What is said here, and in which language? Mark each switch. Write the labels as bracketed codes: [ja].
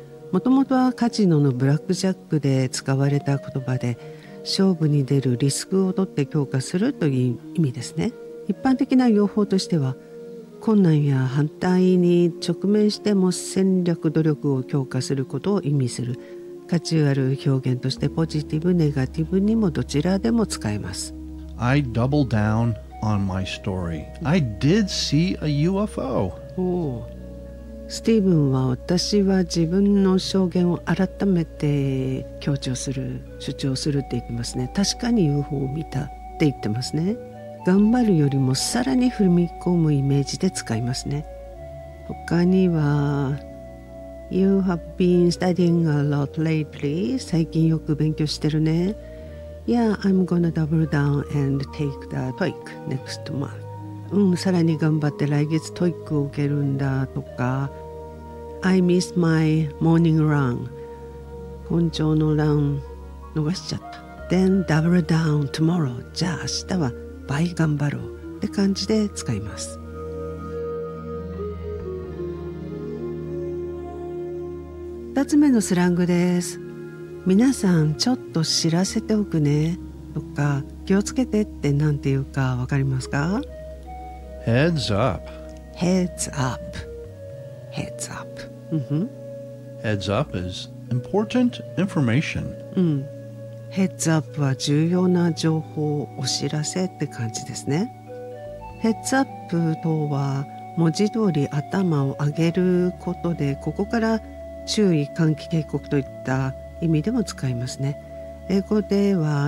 [ja] もともとはカジノのブラックジャックで使われた言葉で、勝負に出るリスクを取って強化するという意味ですね。一般的な用法としては、困難や反対に直面しても戦略努力を強化することを意味する。価値ある表現としてポジティブネガティブにもどちらでも使えます。 [en] I double down on my story. I did see a UFO. [ja] スティーブンは、私は自分の証言を改めて強調する、主張するって言ってますね。確かに UFO を見たって言ってますね。頑張るよりもさらに踏み込むイメージで使いますね。他には [en] You have been studying a lot lately. [ja] 最近よく勉強してるね。 [en] Yeah, I'm gonna double down and take the TOEIC next month. [ja] さらに頑張って来月 TOEIC を受けるんだとか、 [en] I miss my morning run. [ja] 本調のラン逃しちゃった。 [en] Then double down tomorrow. [ja] じゃあ明日は倍頑張ろうって感じで使います。 2つ目のスラングです。皆さんちょっと知らせておくねとか、気をつけてってなんていうかわかりますか？ [en] Heads up. Heads up. Heads up. Heads up is important information. [ja] ヘッズアップは重要な情報、お知らせって感じですね。ヘッズアップとは文字通り頭を上げることで、ここから注意喚起警告といった意味でも使いますね。英語では